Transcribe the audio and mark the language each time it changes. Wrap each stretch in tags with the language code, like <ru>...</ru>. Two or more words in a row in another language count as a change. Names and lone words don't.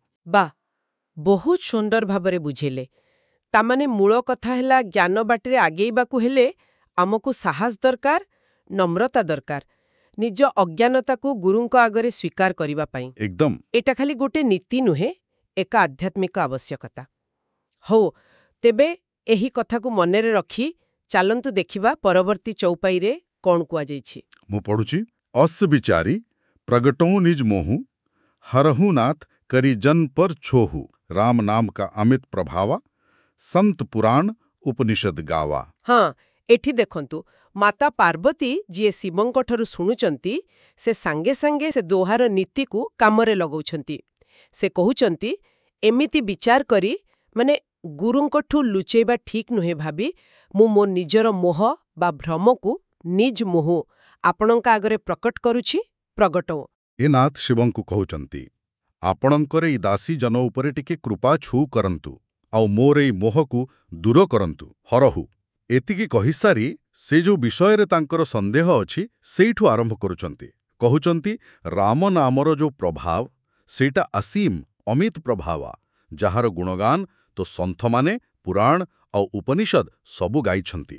<or>ବାଃ ବହୁତ ସୁନ୍ଦର ଭାବରେ ବୁଝେଇଲେ। ତା'ମାନେ ମୂଳ କଥା ହେଲା ଜ୍ଞାନ ବାଟରେ ଆଗେଇବାକୁ ହେଲେ ଆମକୁ ସାହସ ଦରକାର ନମ୍ରତା ଦରକାର ନିଜ ଅଜ୍ଞାନତା କୁ ଗୁରୁଙ୍କ ଆଗରେ ସ୍ୱୀକାର କରିବା ପାଇଁ। एकदम ଏଟା ଖାଲି ଗୋଟେ ନୀତି ନୁହେଁ ଏକ ଆଧ୍ୟାତ୍ମିକ ଆବଶ୍ୟକତା। ହଁ ତେବେ ଏହି କଥା କୁ ମନରେ ରଖି ଚାଲନ୍ତୁ ଦେଖିବା ପରବର୍ତ୍ତୀ ଚୌପାଇ ରେ କଣ କୁହା ଯାଇଛି। ମୁଁ ପଢୁଛି</or> <awa>अस विचारी प्रगटौ निज मोहु हरहु नाथ करी जन पर छोहु राम नाम का अमित प्रभावा संत पुराण उपनिषद गावा।</awa> <or>ହଁ ଏଠି ଦେଖନ୍ତୁ ମାତା ପାର୍ବତୀ ଜୀ ଶିବଙ୍କ ଠାରୁ ଶୁଣୁଛନ୍ତି ସେ ସଙ୍ଗେ ସଙ୍ଗେ ସେ ଦୋହାର ନୀତି କୁ କାମରେ ଲଗାଉଛନ୍ତି। ସେ କହୁଛନ୍ତି ଏମିତି ବିଚାର କରି ମାନେ ଗୁରୁଙ୍କଠୁ ଲୁଚେଇବା ଠିକ ନୁହେଁ ଭାବି ମୁଁ ମୋ ନିଜର ମୋହ ବା ଭ୍ରମ କୁ ନିଜ ମୋହ ଆପଣଙ୍କ ଆଗରେ ପ୍ରକଟ କରୁଛି ପ୍ରଗଟୌ। ଏ ନାଥ ଶିବଙ୍କୁ କହୁଛନ୍ତି ଆପଣଙ୍କର ଏ ଦାସୀ ଜନ ଉପରେ ଟିକେ କୃପା ତ କରନ୍ତୁ ଆଉ ମୋର ଏଇ ମୋହକୁ ଦୂର କରନ୍ତୁ ହରହୁ। ଏତିକି କହି ସାରି ସେ ଯେଉଁ ବିଷୟ ରେ ତାଙ୍କର ସନ୍ଦେହ ଅଛି ସେଇଠୁ ଆରମ୍ଭ କରୁଛନ୍ତି କହୁଛନ୍ତି ରାମ ନାମର ଯେଉଁ ପ୍ରଭାବ ସେଟା ଅସୀମ</or> <awa>अमित प्रभावा</awa> <or>ଯାହାର ଗୁଣଗାନ ତ ସନ୍ଥ ମାନେ ପୁରାଣ ଆଉ ଉପନିଷଦ ସବୁ ଗାଉଛନ୍ତି।</or>